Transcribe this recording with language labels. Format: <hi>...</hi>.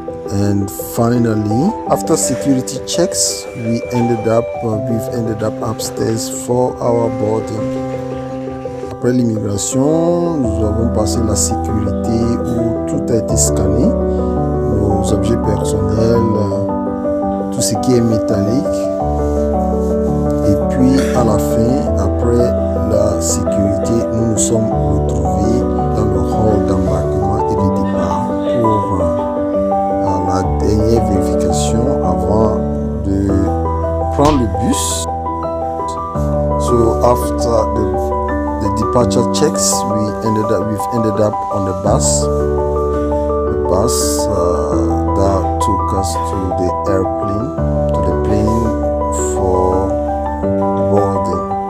<en>And finally, after security checks, we've ended up upstairs for our boarding.</en> <fr>Après l'immigration, nous avons passé la sécurité où tout a été scanné, nos objets personnels, tout ce qui est métallique. Et puis à la fin, après la sécurité, nous nous sommes retrouvés dans le hall d'embarquement et de départ pour la dernière vérification avant de prendre le bus.</fr> <en>So after the departure checks, we've ended up on the bus. The bus that took us to the airplane, to the plane for boarding.</en>